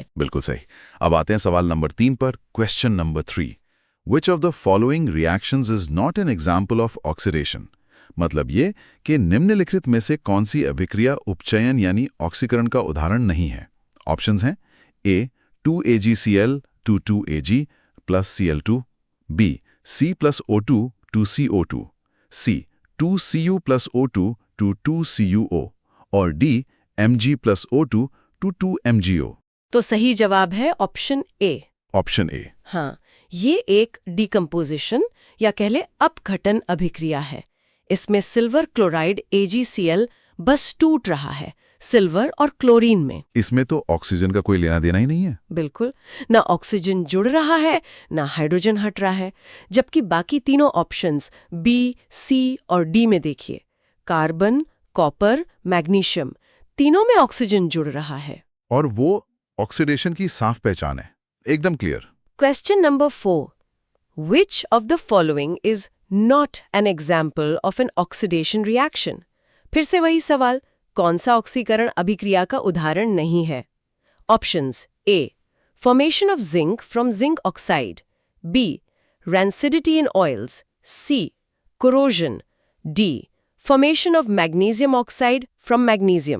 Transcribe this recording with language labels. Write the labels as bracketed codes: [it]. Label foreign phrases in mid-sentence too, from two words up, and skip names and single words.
[hi] बिल्कुल सही। अब आते हैं सवाल नंबर 3 पर। [en] question number 3, which of the following reactions is not an example of oxidation? [hi] मतलब ये कि निम्नलिखित में से कौन सी अभिक्रिया उपचयन यानी ऑक्सीकरण का उदाहरण नहीं है? [en] ऑप्शंस हैं A, 2AgCl to 2Ag plus Cl2, B, C plus O2 to CO2, C, 2Cu plus O2 to 2CuO और D, Mg plus O2 to 2MgO। [hi] तो सही जवाब है ऑप्शन A। ऑप्शन A। हाँ, ये एक डिकम्पोजिशन या कह ले अपघटन अभिक्रिया है। इसमें [en] silver chloride [hi] AgCl बस टूट रहा है सिल्वर और क्लोरीन में। इसमें तो ऑक्सीजन का कोई लेना देना ही नहीं है। बिल्कुल, ना ऑक्सीजन जुड़ रहा है, ना हाइड्रोजन हट रहा है। जबकि बाकी तीनों ऑप्शंस B, C और D में देखिए, [en] carbon, copper, magnesium, [hi] तीनों में ऑक्सीजन जुड़ रहा है। और वो ऑक्सीडेशन की साफ पहचान है, एकदम क्लियर। [en] question number 4, which of the following is not an example of an oxidation reaction? [hi] फिर से वही सवाल, कौन सा ऑक्सीकरण अभिक्रिया का उदाहरण नहीं है? [en] options A, formation of zinc from zinc oxide, B, rancidity in oils, C, corrosion, D, formation of magnesium oxide from magnesium.